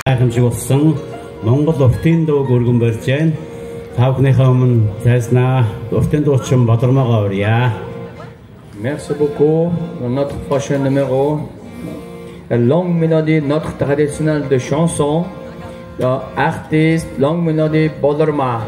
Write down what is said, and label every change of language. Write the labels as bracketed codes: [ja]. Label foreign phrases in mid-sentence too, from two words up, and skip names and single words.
[mn] амжиг болсон Монгол уртын дууг өргөн барьж байна. Та бүхнийхээ өмнө зайснаа уртын дуучин Бодормоогоо урья. [fr] Merci beaucoup. Notre prochain numéro, la longue mélodie, notre traditionnel de chanson, l'artiste, longue mélodie Bodorma.